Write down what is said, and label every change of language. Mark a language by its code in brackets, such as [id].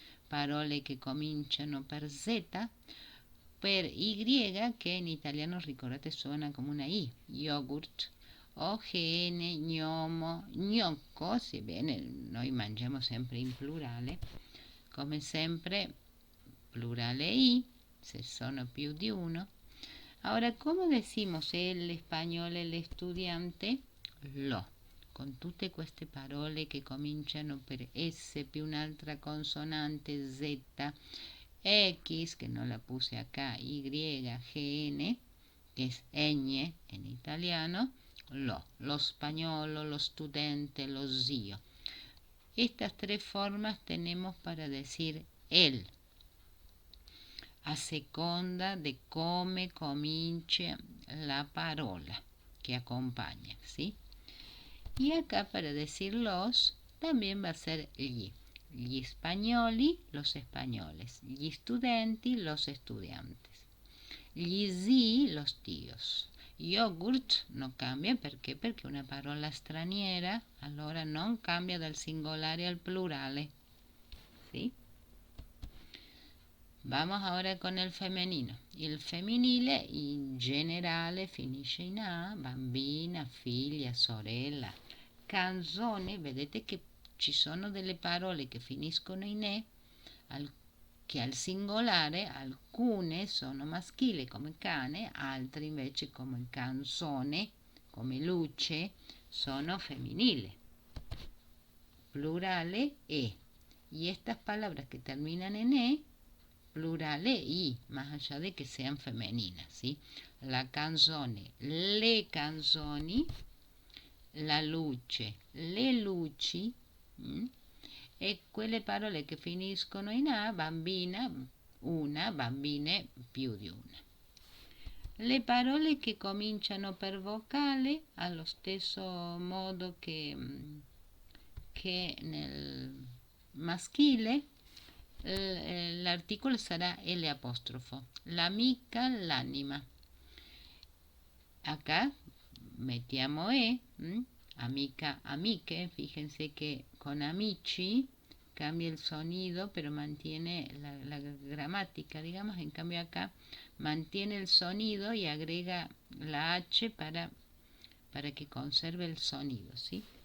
[it] Parole che cominciano per Z, per Y, che in italiano, ricordate, suona come una I, yogurt, o gene, gnomo, gnocco, sebbene noi mangiamo sempre in plurale, come sempre plurale I, se sono più di uno. [es] Ahora, ¿cómo decimos el español, el estudiante? [it] Lo. Con tutte queste parole che cominciano per S più un'altra consonante Z, X, [es] che non la puse acá, [it] Y, GN, [es] que es ñ en italiano, [it] lo spagnolo, lo studente, lo zio. [es] Estas tres formas tenemos para decir él, [it] a seconda di come comincia la parola [es] que acompaña, ¿sí? Y acá para decir los también va a ser gli spagnoli, los españoles, gli studenti, los estudiantes, gli zii, los tíos. [it] Yogurt non cambia perché? Perché è una parola straniera, allora non cambia dal singolare al plurale, ¿sí? [es] Vamos ahora con [it] il femminino. Il femminile in generale finisce in A, bambina, figlia, sorella. Canzone, vedete che ci sono delle parole che finiscono in E, che al singolare alcune sono maschili come cane, altre invece come canzone, come luce, sono femminili. Plurale E. [es] Y estas palabras que terminan en E plurale I, más allá de que sean femeninas, ¿sí? [it] La canzone, le canzoni, la luce, le luci, e quelle parole che finiscono in A, bambina, una, bambine, più di una. Le parole che cominciano per vocale, allo stesso modo che nel maschile, l'articolo sarà L apostrofo. L'amica, l'anima. Acá mettiamo amica, amiche. [es] Fíjense que con amici cambia el sonido, pero mantiene la gramática, digamos. En cambio acá mantiene el sonido y agrega la H para que conserve el sonido, ¿sí?